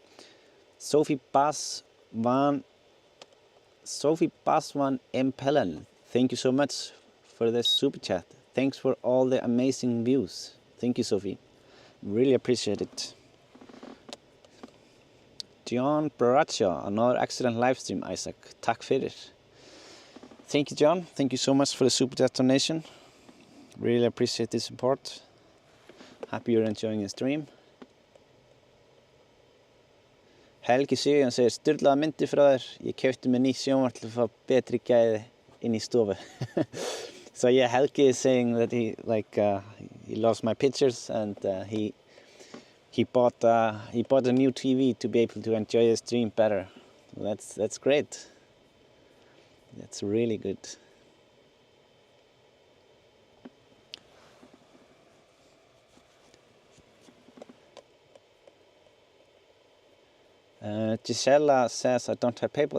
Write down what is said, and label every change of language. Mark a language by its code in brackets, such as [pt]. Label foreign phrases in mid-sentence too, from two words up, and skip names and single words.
[en] Sophie Baswan Impellen. Thank you so much for the super chat. Thanks for all the amazing views. Thank you, Sophie. Really appreciate it. John Baraccia, another excellent live stream, Isaac. [is] Takk fyrir. [en] Thank you, John. Thank you so much for the super chat donation. Really appreciate the support. Happy you're enjoying the stream. [is] Helgi Sigurðan segir, sturlaða myndir frá þér. Ég keypti mér nýtt sjónvarp til að fá betri gæði inn í stofu. [en] So yeah, Helgi is saying that he loves my pictures, and he bought a new TV to be able to enjoy the stream better. That's great. That's really good. Gisela says, I don't have PayPal.